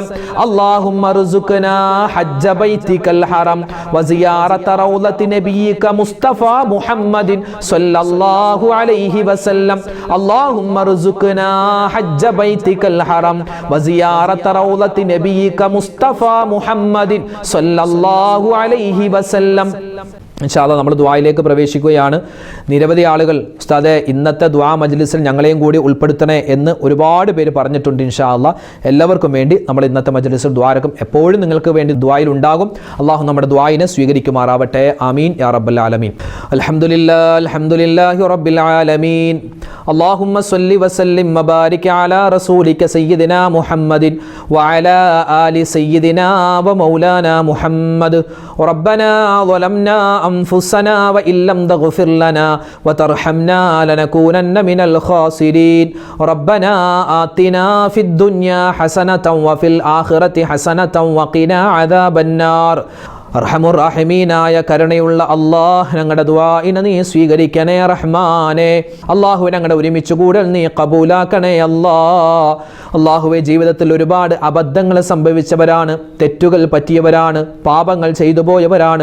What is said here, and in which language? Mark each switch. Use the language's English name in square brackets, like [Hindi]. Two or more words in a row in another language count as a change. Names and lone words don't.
[Arabic] اللهم ارزقنا حج بيتك الحرم وزيارة روضة نبيك مصطفى محمد صلى الله عليه وسلم. اللهم ارزقنا حج بيتك الحرم وزيارة روضة نبيك مصطفى محمد صلى الله عليه وسلم. إن شاء الله [Malayalam] നമ്മൾ ദുആയിലേക്ക് പ്രവേശിക്കുകയാണ്. നിരവധി ആളുകൾ ഉസ്താദേ ഇന്നത്തെ ദുആ മജ്ലിസിൽ ഞങ്ങളെയും കൂടി ഉൾപ്പെടുത്തണേ എന്ന് ഒരുപാട് പേര് പറഞ്ഞിട്ടുണ്ട്. [Arabic] إن شاء الله [Malayalam] എല്ലാവർക്കും വേണ്ടി നമ്മൾ ഇന്നത്തെ മജ്ലിസിൽ ദുആരക്കും എപ്പോഴും നിങ്ങൾക്ക് വേണ്ടി ദുആയിൽ ഉണ്ടാകും. അല്ലാഹു നമ്മുടെ ദുആയിനെ സ്വീകരിക്കുമാറാവട്ടെ. [Arabic] آمين يا رب العالمين. الحمد لله رب العالمين. اللهم صل وسلم وبارك على رسولك سيدنا محمد وعلى آل سيدنا ومولانا محمد. ربنا ظلمنا أنفسنا وإن لم تغفر لنا وترحمنا لنكونن من الخاسرين. ربنا آتنا في الدنيا حسنة وفي الآخرة حسنة وقنا عذاب النار. [Malayalam] അർഹമുർ റഹീമീനായ കരുണയുള്ള അല്ലാഹ് ഞങ്ങളുടെ ദുആഇനെ നീ സ്വീകരിക്കണേ റഹ്മാനെ. അല്ലാഹുവേ ഞങ്ങളുടെ ഒരുമിച്ച് കൂടൽ നീ കബൂലാക്കണേ അല്ലാഹ്. അല്ലാഹുവേ ജീവിതത്തിൽ ഒരുപാട് അബദ്ധങ്ങൾ സംഭവിച്ചവരാണ്, തെറ്റുകൾ പറ്റിയവരാണ്, പാപങ്ങൾ ചെയ്തു പോയവരാണ്.